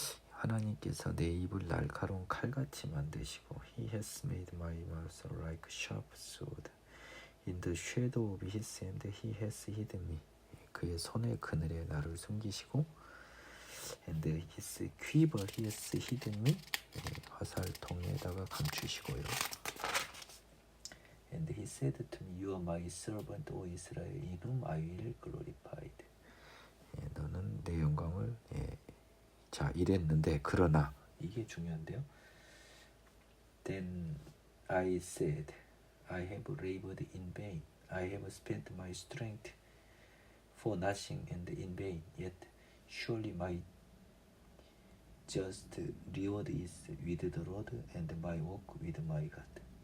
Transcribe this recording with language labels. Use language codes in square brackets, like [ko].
[ko] 하나님께서 내 입을 날카로운 칼같이 만드시고 [en] He has made my mouth like a sharp sword. In the shadow of His hand He has hidden me. [ko] 그의 손의 그늘에 나를 숨기시고 [en] And His quiver He has hidden me. [ko] 화살통에다가 감추시고요. [en] And he said to me, You are my servant, O Israel, in whom I will glorify. [ko] 너는 내 영광을 자 이랬는데 그러나 이게 중요한데요. [en] Then I said, I have labored in vain. I have spent my strength for nothing and in vain. Yet surely my just reward is with the Lord and my work with my God.